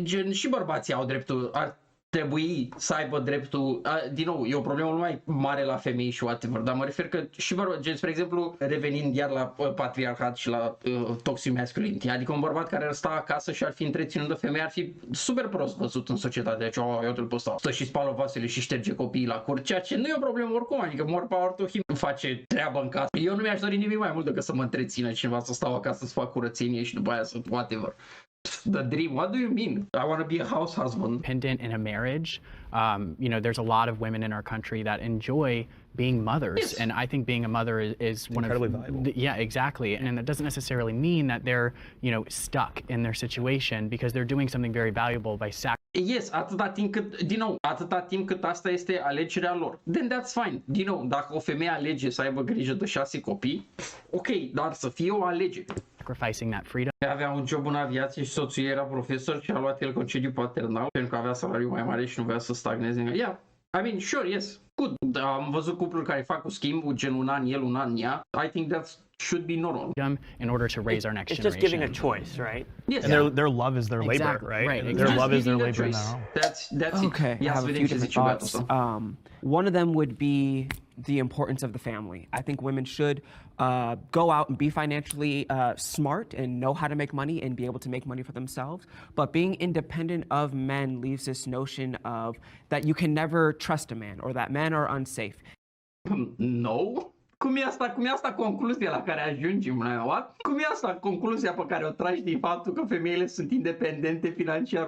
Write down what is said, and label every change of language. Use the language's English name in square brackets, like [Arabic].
[Romanian] Și bărbații au dreptul, ar trebui să aibă dreptul, din nou, e o problemă mult mai mare la femei și whatever, dar mă refer că și bărbați, spre exemplu, revenind iar la patriarhat și la toxic masculinity, adică un bărbat care ar sta acasă și ar fi întreținut de femeie ar fi super prost văzut în societate, deci eu te-l pot stă și spală vasele și șterge copiii la cur, ceea ce nu e o problemă oricum, adică [English] more power to him, [Romanian] face treabă în casă. Eu nu mi-aș dori nimic mai mult decât să mă întrețină cineva, să stau acasă să fac curățenie și după aia să whatever. [English] The dream. What do you mean? I want to be a house husband. Dependent in a marriage. There's a lot of women in our country that enjoy being mothers, yes. And I think being a mother is one incredibly valuable. Yeah, exactly. And that doesn't necessarily mean that they're, stuck in their situation because they're doing something very valuable by sacrificing. [Romanian] Yes, atâta timp cât asta este alegerea lor. [English] Then that's fine. [Romanian] Din nou, dacă o femeie alege să aibă grijă de 6 copii, ok, dar să fie o alegere. [English] Sacrificing that freedom. [Romanian] Avea un job în aviație și soțul ei era profesor și a luat el concediu paternal pentru că avea salariu mai mare și nu vrea să stagneze. [English] Yeah, I mean, sure, yes, good. [Romanian] Am văzut cupluri care fac cu schimbul, gen un an el, un an ea. [English] I think that should be normal. In order to raise our next generation. It's just giving a choice, right? Yes. And their love is their labor, right? Exactly. Their love is their labor in their home. That's okay. It. I have a few different thoughts. One of them would be the importance of the family. I think women should go out and be financially smart and know how to make money and be able to make money for themselves. But being independent of men leaves this notion of that you can never trust a man or that men are unsafe. [Romanian] No. Cum e asta concluzia la care ajungem? Cum e asta concluzia pe care o tragi din faptul că femeile sunt independente financiar?